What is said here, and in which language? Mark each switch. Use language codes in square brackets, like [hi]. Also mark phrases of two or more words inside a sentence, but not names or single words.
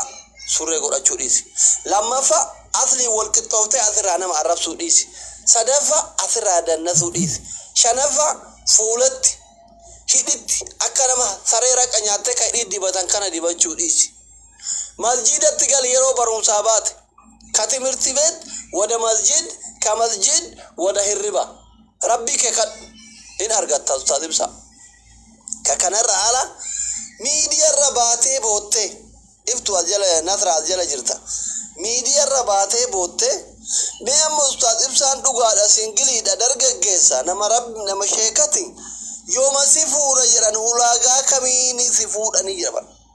[om] surree godhachuu dhiisi lammaffaa asli wal qixxooftee asirraa nama arrabsuu dhiisi sadaffaa asirraa dannasuu dhiisi shanaffaa fuulatti hidhitti akka nama saree raqa nyaattee ka hidhii dibatan kana dibachuu dhiisi masjidatti gal yeroo barumsaa baate ka timirti beet wada masjid ka masjid wada hirriba rabbi ke kadhu in argatta ustaaz ibsa ka kanarra ala miidiyaa irra baatee boottee iftu ajala nasra ajala jirta miidiyaa irra baatee boottee mee amma ustaaz ibsaan dhugaadha singiliidha dargaggeessa nama sheekati yooma si fuudha jedhan ulaagaa kamiini si fuudhanii jedhan